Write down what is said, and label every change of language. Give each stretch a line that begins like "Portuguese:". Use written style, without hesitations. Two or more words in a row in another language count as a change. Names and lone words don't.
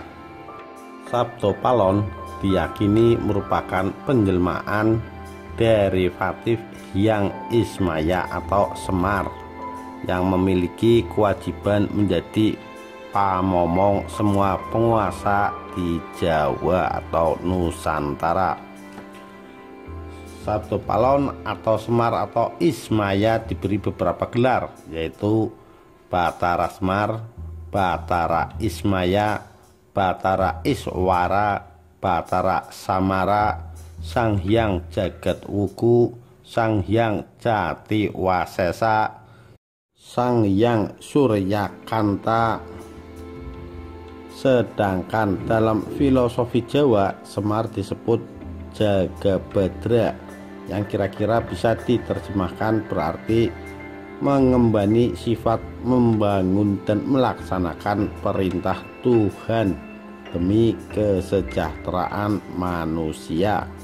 Indonesian: Sabto Palon diyakini merupakan penjelmaan derivatif Hyang Ismaya atau Semar yang memiliki kewajiban menjadi pamomong semua penguasa di Jawa atau Nusantara. Sabto Palon atau Semar atau Ismaya diberi beberapa gelar, yaitu Batara Semar, Batara Ismaya, Batara Iswara, Batara Samara, Sang Hyang Jagat Wuku, Sang Hyang Jati Wasesa, Sang Hyang Suryakanta. Sedangkan dalam filosofi Jawa, Semar disebut Jagabadra, yang kira-kira bisa diterjemahkan berarti mengembani sifat membangun dan melaksanakan perintah Tuhan demi kesejahteraan manusia.